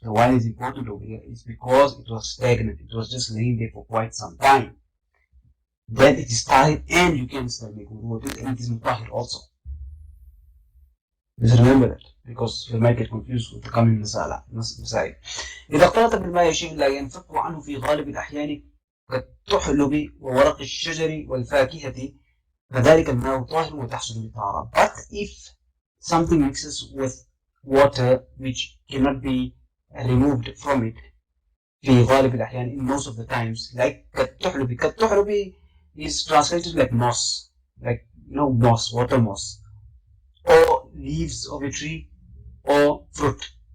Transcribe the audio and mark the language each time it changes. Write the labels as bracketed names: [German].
[English] The why is important over here. It's because it was stagnant. It was just laying there for quite some time. Then it is tahir, and you can still make wudu with it, and it is mutahir also. Just remember that, because you might get confused with the coming مسائل. [Arabic] إذا اختلط بالماء شيء لا ينفك عنه في غالب الأحيان كالتحلب وورق الشجر والفاكهة فذلك الماء طاهر وتحصل بالطهارة. [English] But if something mixes with water which cannot be removed from it [Arabic] في غالب الأحيان, [English] in most of the times, like كالتحلب is translated like moss, like moss, water moss, or leaves of a tree, or fruit.